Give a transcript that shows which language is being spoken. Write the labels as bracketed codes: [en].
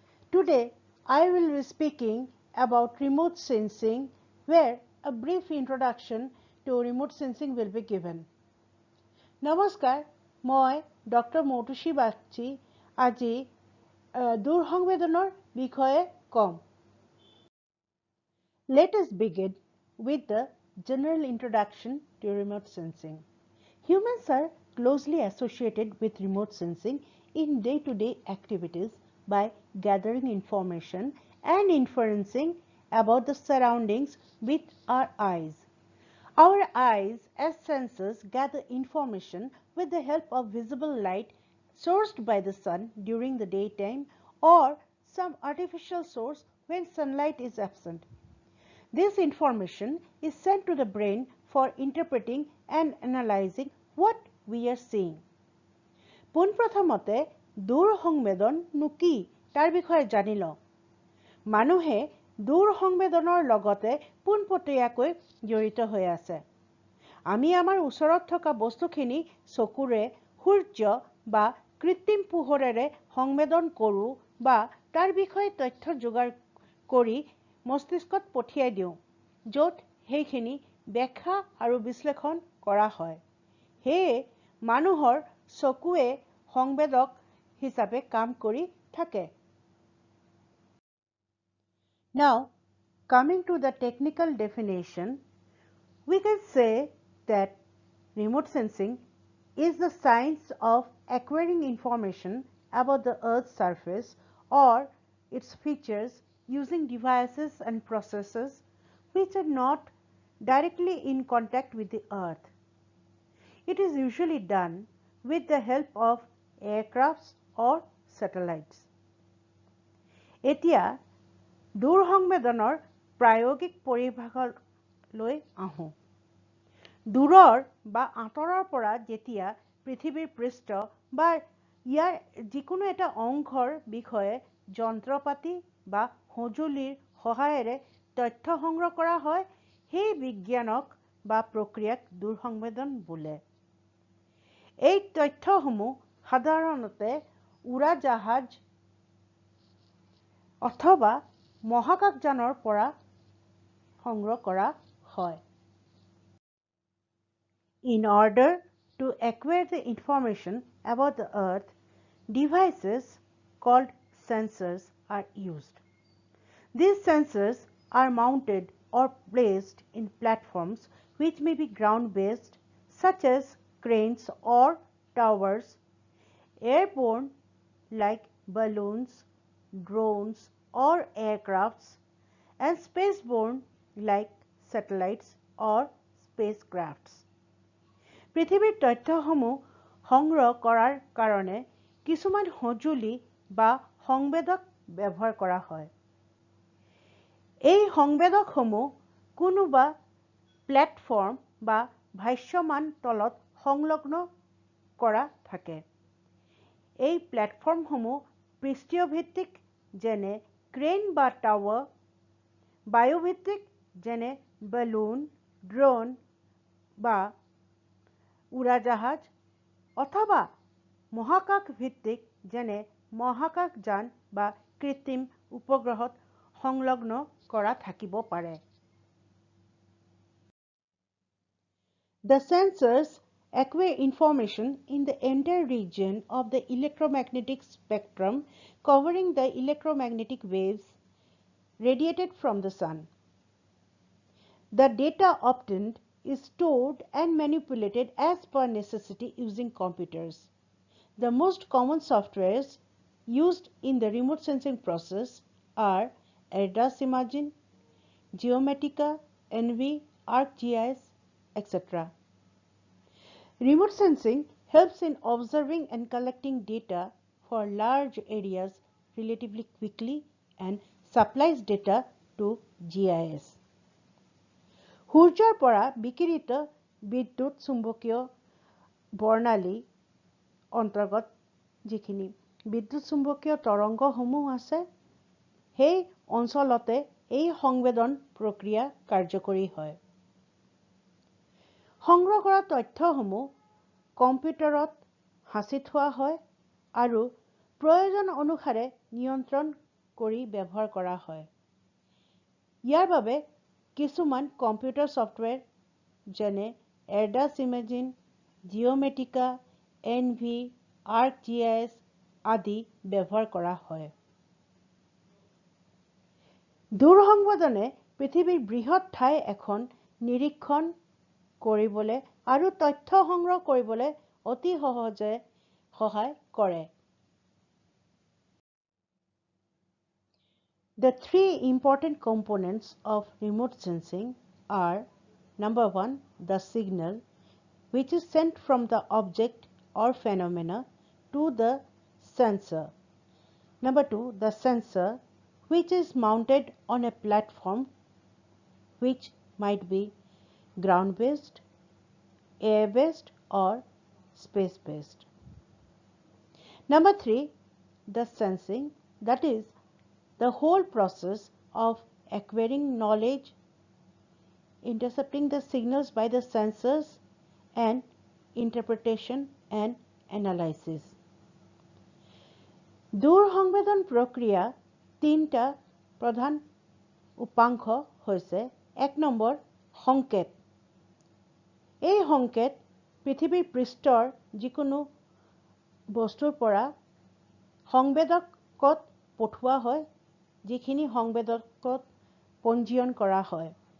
[en] Today, I will be speaking about remote sensing, where a brief introduction to remote sensing will be given. [as] Namaskar, moi Dr. Motushi Bakchi, আজি দূৰ সংবেদনৰ বিষয়ে কম। [en] Let us begin with the general introduction to remote sensing. Humans are closely associated with remote sensing in day-to-day activities by gathering information and inferencing about the surroundings with our eyes. Our eyes, as sensors, gather information with the help of visible light sourced by the sun during the daytime or some artificial source when sunlight is absent. This information is sent to the brain for interpreting and analyzing what we are seeing. [as] পোনপ্ৰথমতে দূৰ সংবেদননো কি তাৰ বিষয়ে জানি লওঁ। মানুহে দূৰ সংবেদনৰ লগতে পোনপটীয়াকৈ জড়িত হৈ আছে। আমি আমাৰ ওচৰত থকা বস্তুখিনি চকুৰে সূৰ্য বা কৃত্ৰিম পোহৰেৰে সংবেদন কৰোঁ বা তাৰ বিষয়ে তথ্য যোগাৰ কৰি মস্তিষ্কত পঠিয়াই দিওঁ, য'ত সেইখিনি ব্যাখ্যা আৰু বিশ্লেষণ কৰা হয়। সেয়ে মানুহৰ চকুৱে সংবেদক হিচাপে কাম কৰি থাকে। [en] Now, coming to the technical definition, we can say that remote sensing is the science of acquiring information about the Earth's surface or its features using devices and processes which are not directly in contact with the Earth. It is usually done with the help of aircrafts or satellites. [as] এতিয়া দূৰ সংবেদনৰ প্ৰায়োগিক পৰিভাষালৈ আহোঁ। দূৰৰ বা আঁতৰৰ পৰা যেতিয়া পৃথিৱীৰ পৃষ্ঠ বা ইয়াৰ যিকোনো এটা অংশৰ বিষয়ে যন্ত্ৰপাতি বা সঁজুলিৰ সহায়েৰে তথ্য সংগ্ৰহ কৰা হয়, সেই বিজ্ঞানক বা প্ৰক্ৰিয়াক দূৰ সংবেদন বোলে। এই তথ্যসমূহ সাধাৰণতে উৰাজাহাজ অথবা মহাকাশযানৰ পৰা সংগ্ৰহ কৰা হয়। [en] In order to acquire the information about the Earth, devices called sensors are used. These sensors are mounted or placed in platforms which may be ground-based, such as cranes or towers, airborne like balloons, drones or aircrafts, and spaceborne like satellites or spacecrafts. [as] পৃথিৱীৰ তথ্যসমূহ সংগ্ৰহ কৰাৰ কাৰণে কিছুমান সঁজুলি বা সংবেদক ব্যৱহাৰ কৰা হয়। এই সংবেদকসমূহ কোনোবা প্লেটফৰ্ম বা ভাষ্যমান তলত সংলগ্ন কৰা থাকে। এই প্লেটফৰ্মসমূহ পৃষ্ঠীয় ভিত্তিক যেনে ক্ৰেন বা টাৱাৰ, বায়ুভিত্তিক যেনে বেলুন, ড্ৰোন বা উৰাজাহাজ, অথবা মহাকাশ ভিত্তিক যেনে মহাকাশযান বা কৃত্ৰিম উপগ্ৰহত সংলগ্ন কৰা থাকিব পাৰে। [en] The sensors acquire information in the entire region of the electromagnetic spectrum covering the electromagnetic waves radiated from the sun. The data obtained is stored and manipulated as per necessity using computers. The most common softwares used in the remote sensing process are AirDAS Imagine, Geomatica, NV, ArcGIS, etc. Remote sensing helps in observing and collecting data for large areas relatively quickly and supplies data to GIS. [as] সূৰ্যৰ পৰা বিকিৰিত বিদ্যুৎ চুম্বকীয় বৰ্ণালী অন্তৰ্গত যিখিনি বিদ্যুৎ চুম্বকীয় তৰংগসমূহ আছে, সেই অঞ্চলতে এই সংবেদন প্ৰক্ৰিয়া কাৰ্যকৰী হয়। সংগ্ৰহ কৰা তথ্যসমূহ কম্পিউটাৰত সাঁচি থোৱা হয় আৰু প্ৰয়োজন অনুসাৰে নিয়ন্ত্ৰণ কৰি ব্যৱহাৰ কৰা হয়। ইয়াৰ বাবে কিছুমান কম্পিউটাৰ ছফ্টৱেৰ যেনে Assamese, Geomatica, NV, ArcGIS আদি ব্যৱহাৰ কৰা হয়। দূৰসংবেদনে পৃথিৱীৰ বৃহৎ ঠাই এখন নিৰীক্ষণ কৰিবলৈ আৰু তথ্য সংগ্ৰহ কৰিবলৈ অতি সহজে সহায় কৰে। [en] The three important components of remote sensing are: number one, the signal, which is sent from the object or phenomena to the sensor. Number two, the sensor, which is mounted on a platform which might be ground-based, air-based, or space-based. Number three, the sensing, that is the whole process of acquiring knowledge, intercepting the signals by the sensors, and interpretation and analysis. [as] দূৰসংবেদন প্ৰক্ৰিয়া তিনিটা প্ৰধান উপাংশ হৈছে: এক number, সংকেত। এই সংকেত পৃথিৱীৰ পৃষ্ঠৰ যিকোনো বস্তুৰ পৰা সংবেদকত পঠোৱা হয়, যিখিনি সংবেদকত পঞ্জীয়ন কৰা হয়।